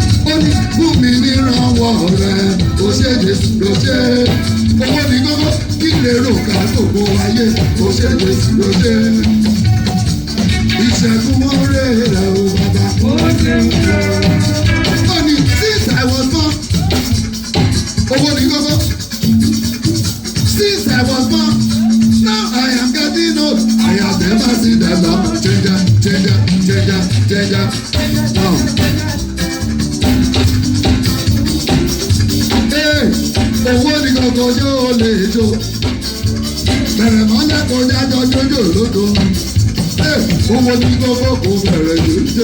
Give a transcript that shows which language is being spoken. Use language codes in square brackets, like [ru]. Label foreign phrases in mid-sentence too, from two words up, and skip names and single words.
[yo] Ó ní fún mi ní ìrànwọ́ rẹ̀, ó ṣe Jésù, ó ṣe. Owó ni kókó, kí lè rò ká gbogbo ayé, ó ṣe Jésù, ó ṣe. Ìṣẹ́gun oore rẹ̀ ò bàbá. Ó ní [en] since I was born. [yo] Owó ni kókó. [en] Since I was born, now I am getting old. I have never seen the Lord change, change, change, change. Now. [yo] Hey, owó ni kókó yóò lè jó. Bẹ̀rẹ̀ mọ́lẹ̀ kó jájọ́ jójó lóko. Owó ní kókó kò bẹ̀rẹ̀ jù.